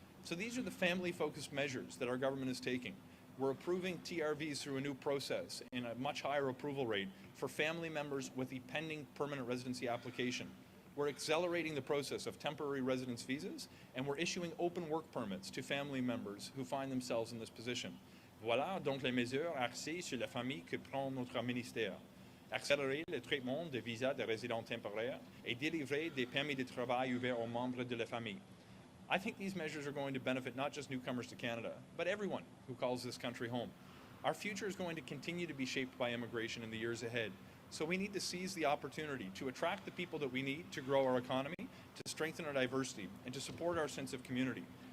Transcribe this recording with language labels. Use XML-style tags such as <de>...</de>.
<en>So these are the family-focused measures that our government is taking. We're approving TRVs through a new process and a much higher approval rate for family members with the pending permanent residency application. We're accelerating the process of temporary residence visas, and we're issuing open work permits to family members who find themselves in this position.</en> <fr>Voilà donc les mesures axées sur la famille que prend notre ministère. Accélérer le traitement des visas de résidents temporaires et délivrer des permis de travail ouverts aux membres de la famille.</fr> <en>I think these measures are going to benefit not just newcomers to Canada, but everyone who calls this country home. Our future is going to continue to be shaped by immigration in the years ahead, so we need to seize the opportunity to attract the people that we need to grow our economy, to strengthen our diversity, and to support our sense of community.</en>